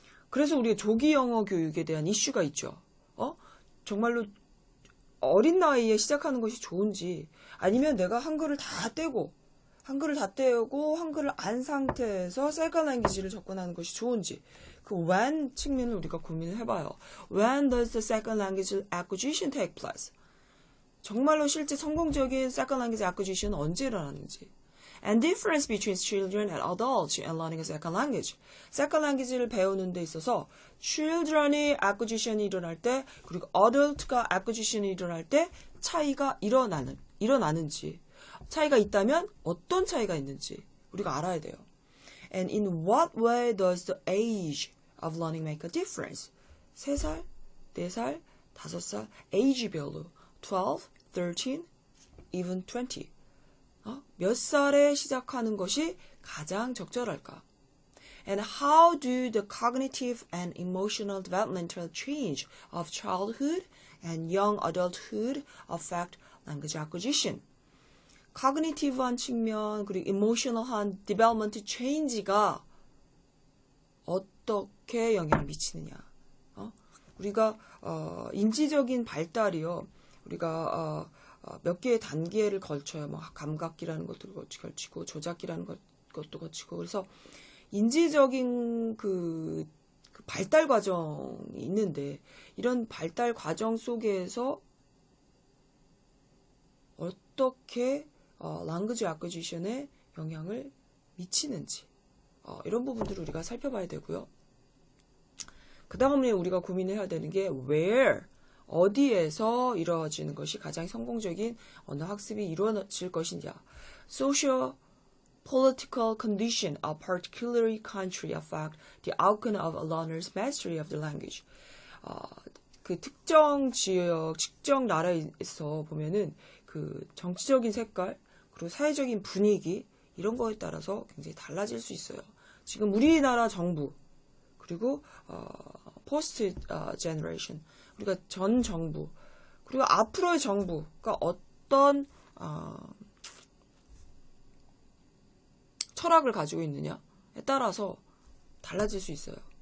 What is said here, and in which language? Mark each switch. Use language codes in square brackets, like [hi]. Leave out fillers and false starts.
[ko] 그래서 우리가 조기 영어 교육에 대한 이슈가 있죠. 정말로 어린 나이에 시작하는 것이 좋은지 아니면 내가 한글을 다 떼고 한글을 안 상태에서 세컨 랭귀지를 접근하는 것이 좋은지 그 when 측면을 우리가 고민을 해봐요. [en] When does the second language acquisition take place? [ko] 정말로 실제 성공적인 second language acquisition은 언제 일어나는지 [en] And difference between children and adults in learning a second language. [ko] second language를 배우는 데 있어서 children이 acquisition이 일어날 때 그리고 adult가 acquisition이 일어날 때 차이가 일어나는지 차이가 있다면 어떤 차이가 있는지 우리가 알아야 돼요. [en] And in what way does the age of learning make a difference? [ko] 3살, 4살, 5살, age별로 12, 13, even 20. 몇 살에 시작하는 것이 가장 적절할까? [en] And how do the cognitive and emotional developmental change of childhood and young adulthood affect language acquisition. [ko] cognitive한 측면 그리고 emotional한 development change가 어떻게 영향을 미치느냐. 우리가 인지적인 발달이요. 우리가 몇 개의 단계를 걸쳐요. 뭐 감각기라는 것도 걸치고 조작기라는 것도 거치고 그래서 인지적인 그 발달 과정이 있는데 이런 발달 과정 속에서 어떻게 language acquisition에 영향을 미치는지 이런 부분들을 우리가 살펴봐야 되고요. 그 다음에 우리가 고민해야 되는 게 where, 어디에서 이루어지는 것이 가장 성공적인 언어 학습이 이루어질 것이냐. [en] social, political condition of particular country affect the outcome of a learner's mastery of the language. [ko] 그 특정 지역, 특정 나라에서 보면은 그 정치적인 색깔, 그리고 사회적인 분위기 이런 거에 따라서 굉장히 달라질 수 있어요. 지금 우리나라 정부 그리고 포스트 제너레이션 우리가 전 정부 그리고 앞으로의 정부가 어떤 철학을 가지고 있느냐에 따라서 달라질 수 있어요.